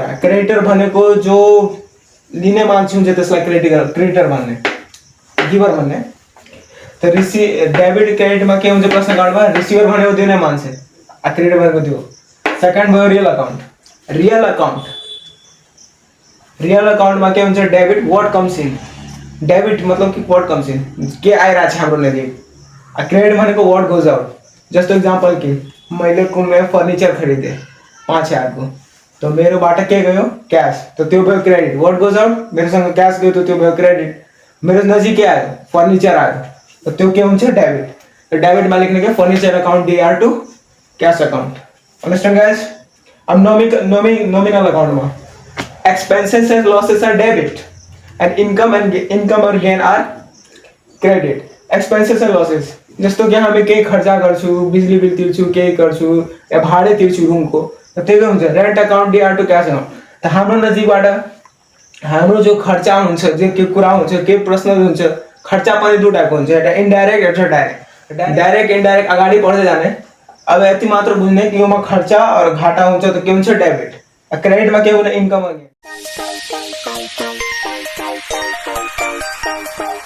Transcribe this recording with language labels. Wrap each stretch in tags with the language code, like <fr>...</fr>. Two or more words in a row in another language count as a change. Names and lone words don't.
<ne>क्रेडिटर भनेको जो लिने मान्छे हुन्छ त्यसलाई क्रेडिटर भन्ने, गिभर भन्ने। त डेबिट क्रेडिटमा के हुन्छ पर्सनल अकाउन्टमा? रिसिभर भनेको दिने मान्छे, क्रेडिटर भनेको त्यो। सेकेन्ड भयो</ne> <en>real account.</en> <ne>रियल अकाउन्टमा के हुन्छ?</ne> <en>debit what comes in.</en> <ne>डेबिट मतलब कि</ne> <en>what comes in,</en> <ne>के आइरहेको छ हाम्रो नजिक। क्रेडिट भनेको</ne> <en>what goes out.</en> <ne>जस्तो इक्जाम्पल कि मैले कुनै फर्निचर खरिदेँ 5,000 को, तो मेरोबाट के गयो? क्यास, तो त्यो भयो क्रेडिट।</ne> <en>what goes out?</en> <ne>मेरोसँग क्यास गयो तो त्यो भयो क्रेडिट। मेरो नजिक के आयो? फर्निचर आयो, तो त्यो के हुन्छ? डेबिट। तो डेबिटमा लेख्ने के?</ne> <en>furniture account DR to cash account. understand guys? अब नोमिनल अकाउन्टमा expenses and losses are debit and income or gain are credit. Expenses and losses</en> <ne>जस्तो कि हामी केही खर्चा गर्छु, बिजुली बिल तिर्छु, केही गर्छु या भाडे तिर्छु रुमको, त त्यही हुन्छ</ne> <en>rent account DR to cash account.</en> <ne>त हाम्रो नजिकबाट हाम्रो जो खर्चा हुन्छ, जे के कुरा हुन्छ, के पर्सनल हुन्छ, खर्चा पनि दुई टाइपको हुन्छ, एउटा इन्डाइरेक्ट एउटा डाइरेक्ट। डाइरेक्ट इन्डाइरेक्ट अगाडि बढ्दै जाने। अब यति मात्र बुझ्ने कि योमा खर्चा और घाटा हुन्छ त के हुन्छ? डेबिट। क्रेडिटमा के हुने? इन्कम।</ne>